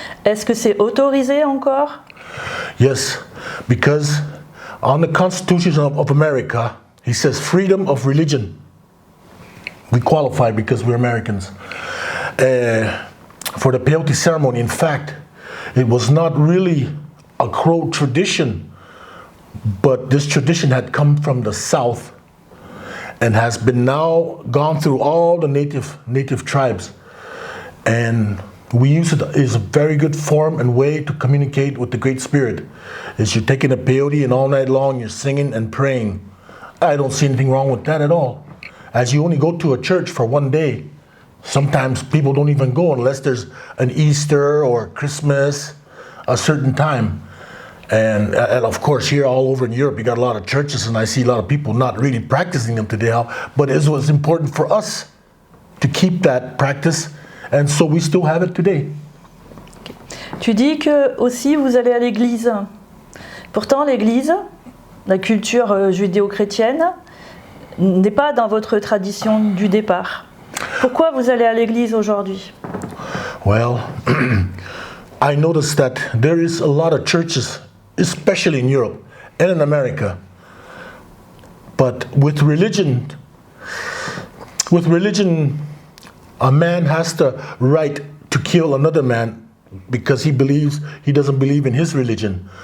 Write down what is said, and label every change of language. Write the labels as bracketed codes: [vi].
[fr] Est-ce que c'est autorisé encore? [en] Yes, because on the Constitution of America, he says freedom of religion. We qualify because we're Americans. For the peyote ceremony, in fact, it was not really a Crow tradition, but this tradition had come from the South and has been now gone through all the native tribes. And we use it as a very good form and way to communicate with the Great Spirit. Is you're taking a peyote and all night long you're singing and praying. I don't see anything wrong with that at all. As you only go to a church for one day, sometimes people don't even go unless there's an Easter or Christmas, a certain time. And of course, here all over in Europe, you got a lot of churches, and I see a lot of people not really practicing them today. But it was important for us to keep that practice, and so we still have it today. Okay. [fr] Tu dis que aussi vous allez à l'église. Pourtant, l'église, la culture judéo-chrétienne, n'est pas dans votre tradition du départ. Pourquoi vous allez à l'église aujourd'hui? [en] Well, I noticed that there is a lot of churches, especially in Europe and in America. But with religion, a man has the right to kill another man because he doesn't believe in his religion.